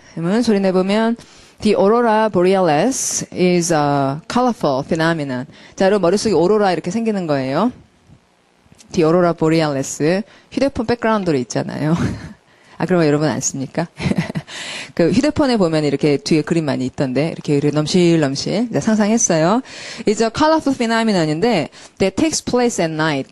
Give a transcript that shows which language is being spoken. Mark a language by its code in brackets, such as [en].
[ko] 그러면 소리 내보면 [en] The aurora borealis is a colorful phenomenon. [ko] 자, 여러분 머릿속에 오로라 이렇게 생기는 거예요. [en] The aurora borealis. [ko] 휴대폰 백그라운드로 있잖아요. 아, 그러면 여러분 안 씁니까? 그 휴대폰에 보면 이렇게 뒤에 그림 많이 있던데, 이렇게 넘실넘실. 상상했어요. [en] It's a colorful phenomenon인데, that takes place at night.